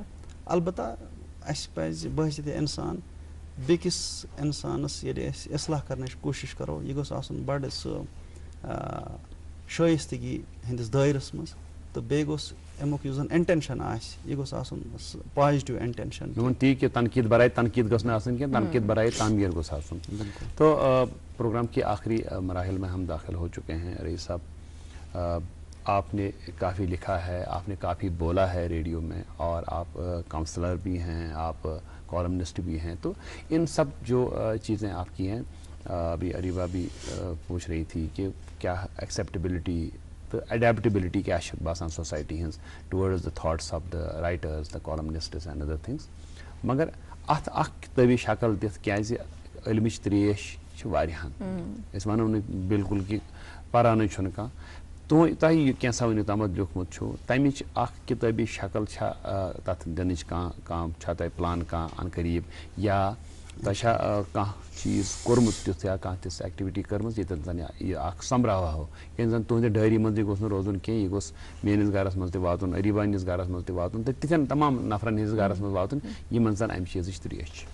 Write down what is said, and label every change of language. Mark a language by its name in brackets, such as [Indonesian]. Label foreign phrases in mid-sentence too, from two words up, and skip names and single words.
[Kashmiri] البتہ اَسہِ پزِ باسہِ تہِ اِنسان بیٚکِس اِنسانس ییٚلہِ أسۍ اصلاح کرنٕچ کوٗشش کرو یہِ گوٚژھ آسُن بڑٕ سُہ شٲیستگی ہٕنٛدِس دٲیرس منٛز, تہٕ بیٚیہِ گوٚژھ امیُک یُس زن انٹینشن آسہِ یہِ گوٚژھ آسُن [English] positive intention. [Kashmiri] تی کہ [Urdu] تنقید برائے تنقید [Kashmiri] گھس نہ آسن کینٛہہ, [Urdu] تنقید برائے تعمیر [Kashmiri] گوٚژھ آسن. [Urdu] تو پروگرام کے آخری مراحل میں ہم داخل ہو چکے ہیں. رئیس صاحب, آپ نے کافی لکھا ہے, آپ نے کافی بولا ہے ریڈیو میں, اور آپ کاؤنسلر بھی ہیں, آپ کالمنسٹ بھی ہیں, تو ان سب جو چیزیں آپ کی ہیں, ابھی اریبہ بھی پوچھ رہی تھی [Kashmiri] کہ کیا ایکسیپٹیبلٹی تو اڈیپٹیبلٹی کیا باسان سوسائٹی ہنز [English] towards the thoughts of the writers, the columnists and other things, [Kashmiri] مگر ات اخ کتابی شکل دِتھ کیازِ علمچ تریش چھ واریاہن, أسۍ ونو نہٕ بالکل کہ پرانے چھُنہٕ کانٛہہ, تۄہہِ کینٛژھا ؤنِو تامتھ لیوٗکھمُت چھُ تمِچ اکھ کِتٲبی شکل چھا تتھ دِنٕچ کانٛہہ چھا تۄہہِ پلان کانٛہہ ان قریب, یا تۄہہِ چھا کانٛہہ چیٖز کوٚرمُت تیُتھ یا کانٛہہ تِژھ ایکٹیویٹی کٔرمٕژ ییٚتٮ۪ن زن یہِ اکھ سۄمبراوہو, ییٚلہِ زن تُہنٛدِ ڈایری منٛزٕے گوٚژھ نہٕ روزُن کینٛہہ, یہِ گوٚژھ میٲنِس گرس منٛز تہِ واتُن, اریبہ ہٕنٛدِس گرس منٛز تہِ واتُن, تہٕ تِتھٮ۪ن تمام نفرن ہٕنٛدِس گرس منٛز واتُن یِمن زن امہِ چیٖزٕچ تریش چھِ.